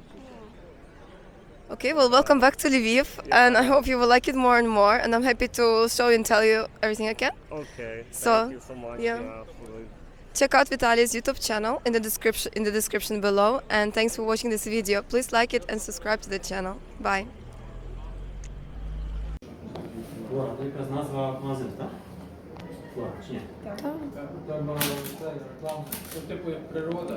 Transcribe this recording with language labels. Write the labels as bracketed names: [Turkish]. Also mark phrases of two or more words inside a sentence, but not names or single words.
[English] Okay, well, welcome back to Lviv, and I hope you will like it more and more. And I'm happy to show you and tell you everything I can. Okay. So, thank you so much. yeah. Really. Check out Vitaliy's YouTube channel in the description below. And thanks for watching this video. Please like it and subscribe to the channel. Bye. [Ukrainian] Флора, це якраз назва магазину, так? Флора, чи ні? Треба реклама. Це типу як природа.